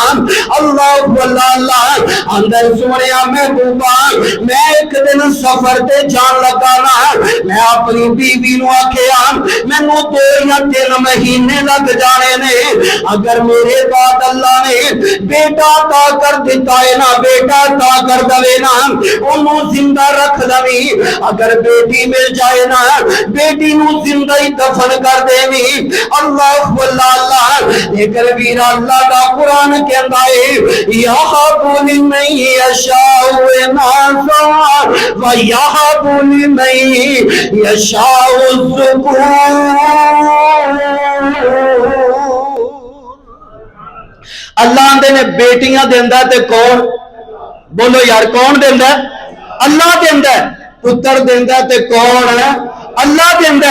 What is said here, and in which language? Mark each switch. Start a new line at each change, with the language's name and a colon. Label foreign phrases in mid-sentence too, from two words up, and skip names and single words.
Punjabi: اللہ اللہ اندر سوہنیا محبوبا میں ایک دن سفر تے جان لگا نا، میں اپنی بیوی نوں آکھیا مینوں 2 یا 3 مہینے لگ جانے نے، اگر میرے بعد اللہ نے بیٹا تا کر دتا ہے نا، بیٹا تا کر دوے نا، اوہنوں زندہ رکھ دویں. اگر بیٹی مل جائے نا بیٹی نوں زندہ ہی دفن کر دیویں.
Urdu: اللہ اللہ لے کر ویر اللہ کا قرآن کہتا ہے
Arabic: يهب لمن يشاء إناثا ويهب لمن يشاء الذكور.
Punjabi: اللہ نے بیٹیاں دیندا تے کون بولو یار کون دیندا? اللہ دیندا۔ پتر دیندا تے کون ہے? اللہ دیندا.